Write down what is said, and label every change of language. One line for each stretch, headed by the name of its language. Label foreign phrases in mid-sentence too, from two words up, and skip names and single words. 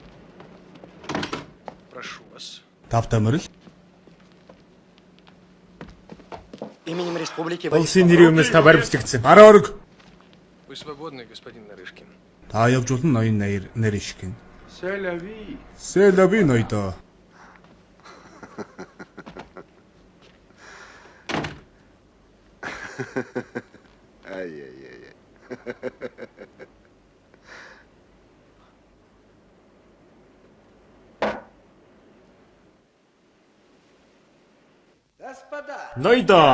Russian: Прошу вас.
Mongolian: Тавтаа морил.
Russian: Именем республики
Mongolian: Улсын нэрийн өмнөөс та баримтлагдсан. Гараа орг.
Russian: Вы свободны, господин Нарышкин.
Mongolian: Та явж болно ноён Нарышкин. Сэляви. Сэляви ноёдоо. Ай-яй-яй. Ноёдоо.